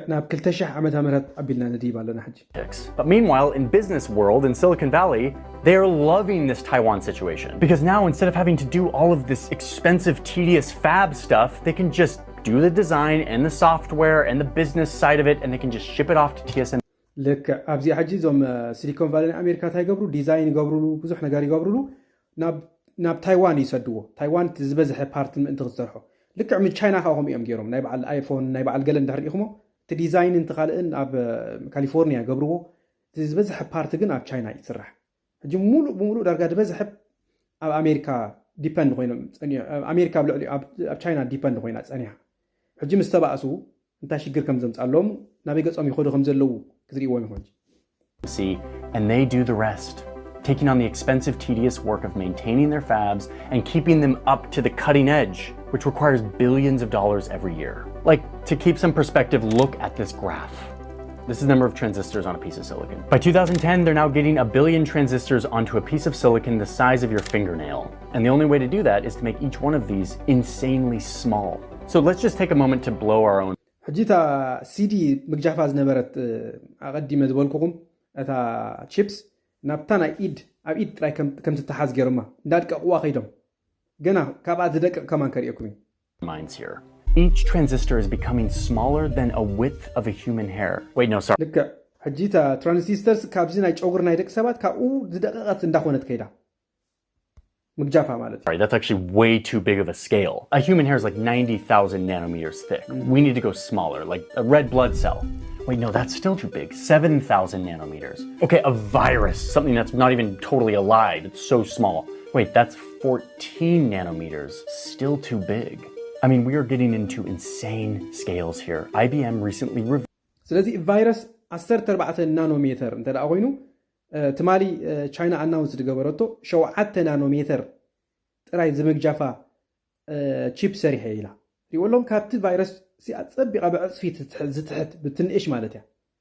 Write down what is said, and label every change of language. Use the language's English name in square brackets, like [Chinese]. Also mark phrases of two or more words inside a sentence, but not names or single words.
[English] But meanwhile, in business world, in Silicon Valley, they are loving this Taiwan situation. Because now, instead of having to do all of this expensive, tedious fab stuff, they can just do the design and the software and the business side of it, and they can just ship it off to TSMC. [Tigrinya] ልክ ኣብዚ ሕጂ እዞም ሲሊኮን ቫሊ ኣሜሪካ እንታይ ይገብሩ ዲዛይን ይገብሩሉ ብዙሕ ነገር ይገብሩሉ ናብ ታይዋን ይሰድዎ ታይዋን ዝበዝሐ ፓርት ምእንቲ ክሰርሖ ልክዕ ምን ቻይና ከምኡ እዮም ገይሮም ናይ በዓል ኣይፎን ናይ በዓል ገለ እንድሕር ኢኹሞ እቲ ዲዛይን እንት ካልእን ኣብ ካሊፎርኒያ ገብርዎ እቲ ዝበዝሐ ፓርት ግን ኣብ ቻይና ይስራሕ ሕጂ ሙሉእ ብሙሉእ ዳርጋ ዝበዝሐ ኣብ ኣሜሪካ ዲፐንድ ኮይኖም ኣሜሪካ ብልዕሊ ኣብ ቻይና ዲፐንድ ኮይና ፀኒሓ ሕጂ ምስ ተባእሱ እንታይ ሽግር ከም ዘምፃሎም ናበይ ገጾም ይኸዱ ከም ዘለዉ ክዝርእዎም ይኾን [English] and they do the rest, taking on the expensive, tedious work of maintaining their fabs and keeping them up to the cutting edge, which requires billions of dollars every year. Like, to keep some perspective, look at this graph. This is the number of transistors on a piece of silicon. By 2010, they're now getting 1 billion transistors onto a piece of silicon the size of your fingernail. And the only way to do that is to make each one of these insanely small. So let's just take a moment to blow our own. [Tigrinya] ሕጂታ ሲዲ ምግጃፋ ዝነበረት ኣቐዲመ ዝበልኩኹም እታ ቺፕስ ናብታ ናይ ኢድ ኣብ ኢድ ጥራይ ከም ትተሓዝ ገይሮማ እንዳድቀቕዋ ኸይዶም ገና ካብኣ ዝደቅቕ ከማን ከሪአኩም እዩ [English] minds here. Each transistor is becoming smaller than a width of a human hair. Wait, no, sorry. [Tigrinya] ልክ ሕጂታ ትራንዚስተርስ ካብዚ ናይ ጨጉር ናይ ደቂ ሰባት ካብኡ ዝደቀቐት እንዳኾነት ከይዳ ምግጃፋ ማለት [English] Sorry, that's actually way too big of a scale. A human hair is like 90,000 nanometers thick. We need to go smaller, like a red blood cell. Wait, no, that's still too big. 7,000 nanometers. Okay, a virus, something that's not even totally alive. It's so small. Wait, that's 14 nanometers. Still too big. I mean, we are getting into insane scales here. IBM recently revealed. [Tigrinya] ስለዚህ ቫይረስ 14 ናኖሜትር እንተ ደኣ ኮይኑ ትማሊ ቻይና ኣናውንስ ዝገበረቶ 7 ናኖሜትር ጥራይ ዝምግጃፋ ቺፕ ሰሪሐ ኢላ ሪኦሎም ካብቲ ቫይረስ ሲኣፀቢቓ ብዕፅፊ ዝትሕት ብትንእሽ ማለት እያ